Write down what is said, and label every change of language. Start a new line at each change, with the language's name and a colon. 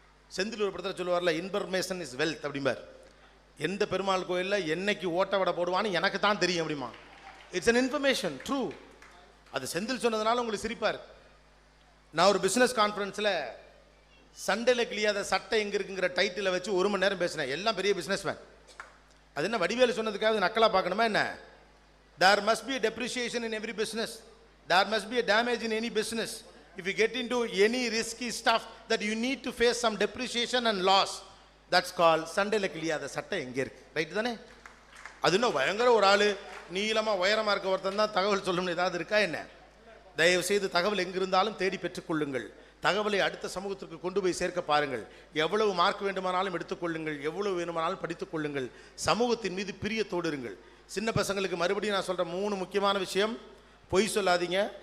Tamil: செந்தில் ஒரு படத்தில் சொல்லுவார்ல,
English: information is wealth
Tamil: அப்படிம்பார். எந்த பெருமாள் கோயிலில் என்னைக்கு ஓட்ட வடை போடுவான்னு எனக்கு தான் தெரியும் அப்படிமா.
English: It's an information, true.
Tamil: அது செந்தில் சொன்னதுனால உங்களுக்கு சிரிப்பார். நான் ஒரு பிஸ்னஸ் கான்ஃபரன்ஸில் சண்டையில் கிளியாத சட்டை எங்கே இருக்குங்கிற டைட்டில் வச்சு 1 மணி நேரம் பேசினேன். எல்லாம் பெரிய பிஸ்னஸ் மேன். அது என்ன வடிவேலு சொன்னதுக்காக நக்கலாக பார்க்கணுமா என்ன?
English: There must be a depreciation in every business. There must be a damage in any business. If you get into any risky stuff that you need to face some depreciation and loss, that's called
Tamil: சண்டையில் கிளியாத சட்டை எங்கே இருக்கு. Right தானே? அது இன்னும் பயங்கர ஒரு ஆள், நீளமாக உயரமாக இருக்க ஒருத்தன் தான் தகவல் சொல்லணும்னு ஏதாவது இருக்கா என்ன? தயவு செய்து தகவல் எங்கிருந்தாலும் தேடி பெற்றுக்கொள்ளுங்கள். தகவலை அடுத்த சமூகத்திற்கு கொண்டு போய் சேர்க்க பாருங்கள். எவ்வளவு மார்க் வேண்டுமானாலும் எடுத்துக்கொள்ளுங்கள், எவ்வளவு வேண்டுமானாலும் படித்துக் கொள்ளுங்கள். சமூகத்தின் மீது பிரியத்தோடு இருங்கள். சின்ன பசங்களுக்கு மறுபடியும் நான் சொல்ற 3 முக்கியமான விஷயம். பொய் சொல்லாதீங்க.